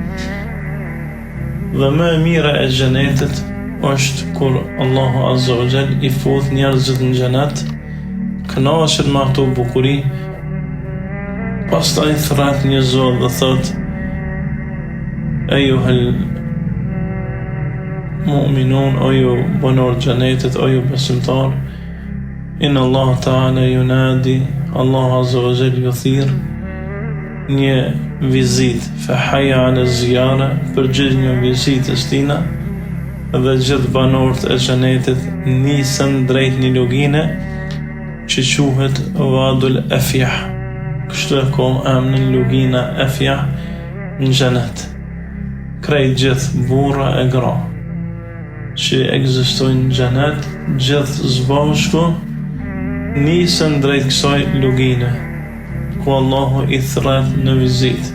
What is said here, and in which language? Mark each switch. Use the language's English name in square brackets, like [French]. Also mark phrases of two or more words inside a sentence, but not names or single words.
[Albanian] Dhe më e mira e xhenetit është kur Allahu [Arabic] عز وجل [Albanian] i fut njerëzit në xhenet, kënaqet me ato bukuri, pastaj thret një zot dhe thot, [Arabic] أيها المؤمنون, [Albanian] o ju banor xhenetit, o ju besimtar, [Arabic] إن الله تعالى ينادي, [Albanian] Allah [Arabic] عز وجل [Albanian] ju thirr një vizit, [Arabic] فهيا على زيارة, [Albanian] për gjithë një vizitës tina, dhe gjithë banorët e xhenetit nisën drejt një lugine që quhet Wadul Afyah. Kështu e ka emrin lugina Afyah në xhenet. Krejt gjithë burra e gra, që ekzistojnë në xhenet, gjithë zbashku nisën drejt kësaj lugine, ku Allahu I thret në vizitë.